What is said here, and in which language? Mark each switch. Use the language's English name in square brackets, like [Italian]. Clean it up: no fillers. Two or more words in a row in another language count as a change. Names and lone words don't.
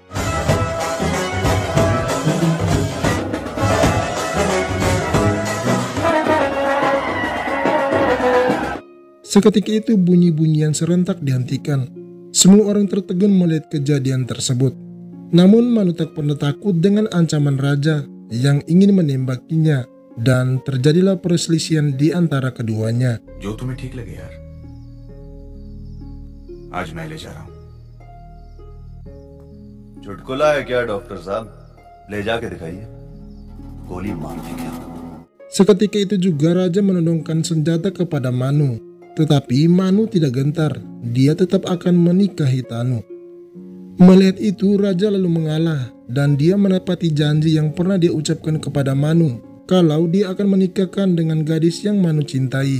[Indonesian] Seketika itu bunyi-bunyian serentak dihentikan. Semua orang tertegun melihat kejadian tersebut. Namun Manu tak pernah takut dengan ancaman Raja yang ingin menembakinya dan terjadilah perselisihan di antara keduanya. [Hindi] जो तुम्हें ठीक लगे यार, आज मैं ले जा रहा हूँ। चुटकुला है क्या डॉक्टर साहब? ले जाके दिखाइए, गोली मार देंगे आपको। [Indonesian] Seketika itu juga Raja menodongkan senjata kepada Manu. Tetapi Manu tidak gentar, dia tetap akan menikahi Tanu. Melihat itu Raja lalu mengalah dan dia menepati janji yang pernah dia ucapkan kepada Manu kalau dia akan menikahkan dengan gadis yang Manu cintai.